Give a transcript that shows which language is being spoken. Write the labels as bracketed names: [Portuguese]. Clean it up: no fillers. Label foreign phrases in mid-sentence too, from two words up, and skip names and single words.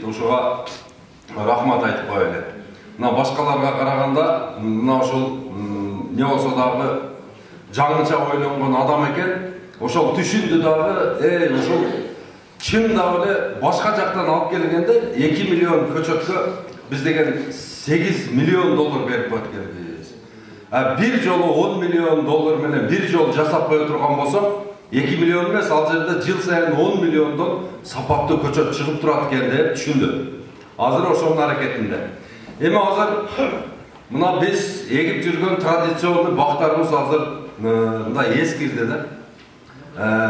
[Kyrgyz] Ушуга рахмат айтып коелу. Мына башкаларга караганда, мына ушул не болсо дагы жаңыча ойлонгон адам экен. Ошол түшүндү дагы, ушул чын дагы эле башка жактан алып келгенде 2 миллион көчөткө биз деген $8 миллион берип коет экенбиз. Bir жолу 10 миллион доллар менен бир жол жасап кое турган болсок, 2 milyon эмес, ал жерде жыл сайын 10 milyoндон сапаттуу көчөт чыгып турат экен деп түшүндү. Азыр ошонун аракетинде. Эми азыр мына биз эгип жүргөн традиционный бактарыбыз азыр мындай эскирди да.